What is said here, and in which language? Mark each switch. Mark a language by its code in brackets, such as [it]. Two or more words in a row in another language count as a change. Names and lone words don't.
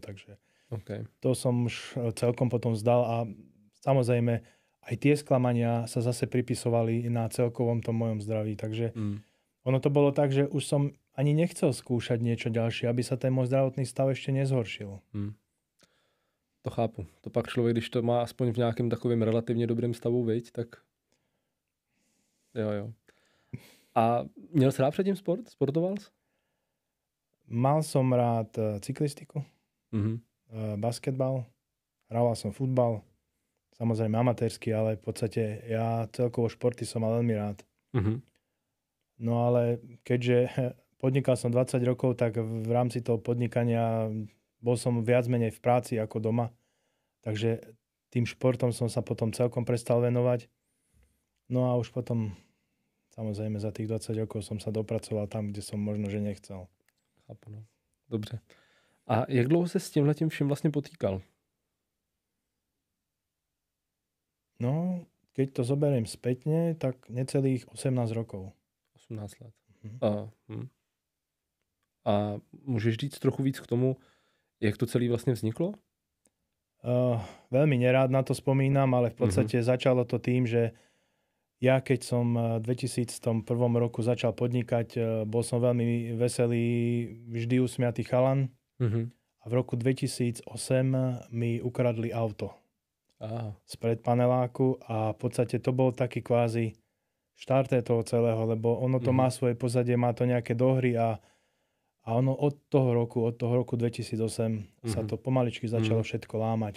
[sk] Takže to som už celkom potom vzdal a samozrejme aj tie sklamania sa zase pripisovali na celkovom tom mojom zdraví. Takže ono to bolo tak, že už som ani nechcel skúšať niečo ďalšie, aby sa ten môj zdravotný stav ešte nezhoršil. [cs] To chápu. To pak člověk, když to má aspoň v nějakém takovém relativně dobrém stavu, viď, tak jo. A měl jsi rád předtím sport? Sportoval jsi? [sk] Mal som rád cyklistiku, basketbal, hral som futbal, samozrejme amatérsky, ale v podstate ja celkovo športy som mal veľmi rád. No ale keďže podnikal som 20 rokov, tak v rámci toho podnikania bol som viac menej v práci ako doma. Takže tým športom som sa potom celkom prestal venovať. No a už potom, samozrejme, za tých 20 rokov som sa dopracoval tam, kde som možno, že nechcel. [cs] Chápu, no. Dobře. A jak dlouho se s tímhletím vším vlastně potýkal? [sk] No, keď to zoberiem spätne, tak necelých 18 rokov. [cs] 18 let. A můžeš říct trochu víc k tomu, jak to celé vlastně vzniklo? [sk] Veľmi nerád na to spomínam, ale v podstate začalo to tým, že ja keď som v 2001 roku začal podnikať, bol som veľmi veselý, vždy usmiatý chalan. A v roku 2008 mi ukradli auto spred paneláku a v podstate to bol taký kvázi štarté toho celého, lebo ono to má svoje pozadie, má to nejaké dohry a ono od toho roku 2008 sa to pomaličky začalo všetko lámať.